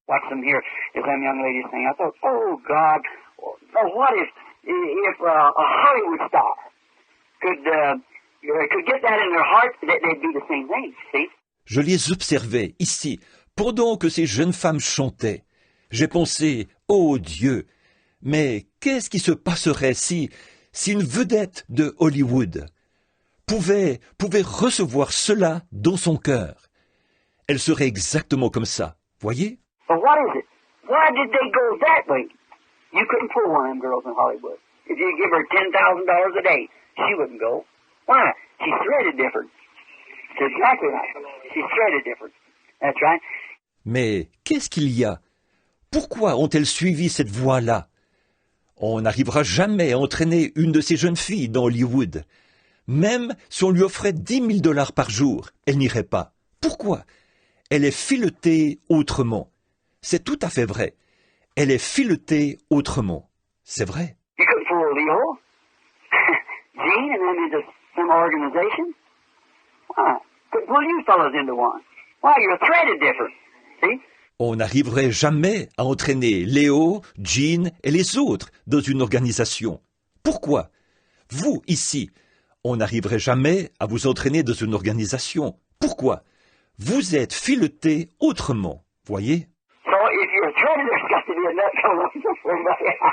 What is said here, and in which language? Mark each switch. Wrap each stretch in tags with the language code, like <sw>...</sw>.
<en>Watch them here, as them young ladies sing. I thought, oh God, what if a Hollywood star could get that in their heart, they'd be the same thing, see?</en> <fr>Je les observais ici, pendant que ces jeunes femmes chantaient. J'ai pensé, oh Dieu, mais qu'est-ce qui se passerait si une vedette de Hollywood pouvait recevoir cela dans son cœur? Elle serait exactement comme ça, voyez?</fr> <en>But what is it? Why did they go that way? You couldn't pull one of them girls in Hollywood. If you give her $10,000 a day, she wouldn't go. Why? She's threaded different. It's exactly right. She's threaded different. That's right.</en> <fr>Mais qu'est-ce qu'il y a? Pourquoi ont-elles suivi cette voie-là? On n'arrivera jamais à entraîner une de ces jeunes filles dans Hollywood. Même si on lui offrait $10,000 par jour, elle n'irait pas. Pourquoi? Elle est filetée autrement. C'est tout à fait vrai. Elle est filetée autrement. C'est vrai.</fr> <en>You couldn't fool Leo, Gene, and them into some organization. Why? Couldn't pull you fellows into one. Why? You're threaded different. See?</en> <fr>On n'arriverait jamais à entraîner Léo, Jean et les autres dans une organisation. Pourquoi? Vous, ici, on n'arriverait jamais à vous entraîner dans une organisation. Pourquoi? Vous êtes filetés autrement, voyez?</fr> <en>So if you're threaded, there's got to be a nut coming for somebody.</en>